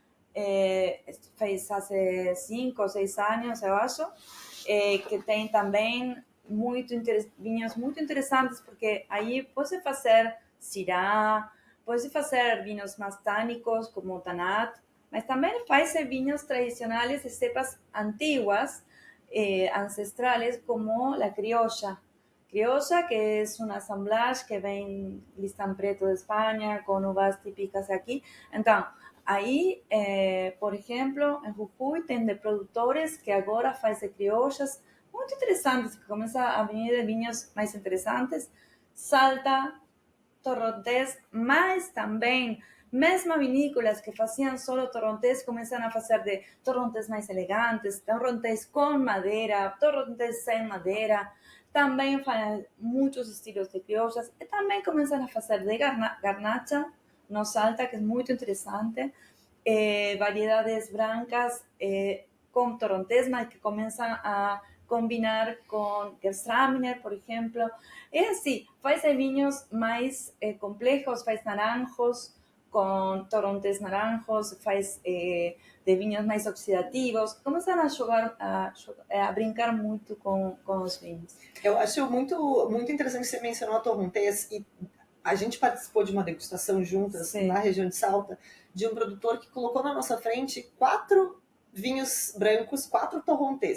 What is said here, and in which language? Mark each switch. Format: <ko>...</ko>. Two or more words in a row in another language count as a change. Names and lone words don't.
<pt>fez há 5 ou 6 anos, eu acho, que tem também vinhos muito interessantes, porque aí pode fazer Syrah, pode fazer vinhos mais tânicos, como o Tanat, mas também faz vinhos tradicionais de</pt> <es>cepas antiguas, ancestrales,</es> <pt>como a criolla.</pt> <es>Criolla, que es una assemblage que ven listán preto de España, con uvas típicas aquí. Entonces, ahí, por ejemplo, en Jujuy,</es> <pt>tem de produtores que agora fazem criollas muito interessantes, que começam a vir vinhos mais interessantes. Salta, torrontés, mas também, mesmo vinícolas que faziam solo torrontés, começam a fazer de torrontés mais elegantes, torrontés com madeira, torrontés sem madeira, também fazem muitos estilos de criollas, e também começam a fazer de garnacha, no Salta, que é muito interessante, variedades brancas con torrontés, mas que</pt> <es>comienzan a combinar con</es> <pt>Gewürztraminer, por ejemplo.</pt> <es>Es así,</es> <pt>faz de vinhos</pt> <es>más complejos, faz naranjos con torrontés naranjos,</es> <pt>faz de vinhos mais oxidativos, começam a jogar, a brincar muito com os vinhos. Eu acho muito interessante que você mencionou a torrontés, e a gente participou de uma degustação juntas, sim, na região de Salta, de um produtor que colocou na nossa frente 4 vinhos brancos, 4 torrontés.</pt>